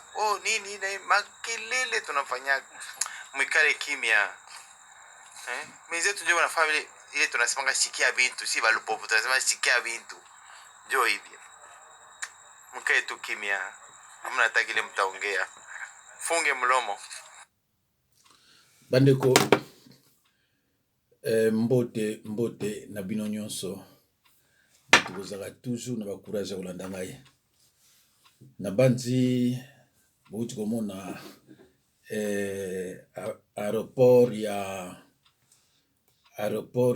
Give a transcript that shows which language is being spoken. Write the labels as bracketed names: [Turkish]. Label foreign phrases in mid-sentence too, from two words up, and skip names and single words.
[Swahili] Nini na makelele tunafanya. Mwikale kimya. Benzetu ndio wanafanya vile ile tunasemanga shikia bintu, si balupopo tunasema shikia bintu. Ndio hivi. Mkae tu kimya. Hamna hata kile mtaongea. Funge mlomo. [Lingala] Bandeko mbote na bino nyonso tukozaka toujours na bacourage ya kolanda ngai na bandi bouti komona aéroport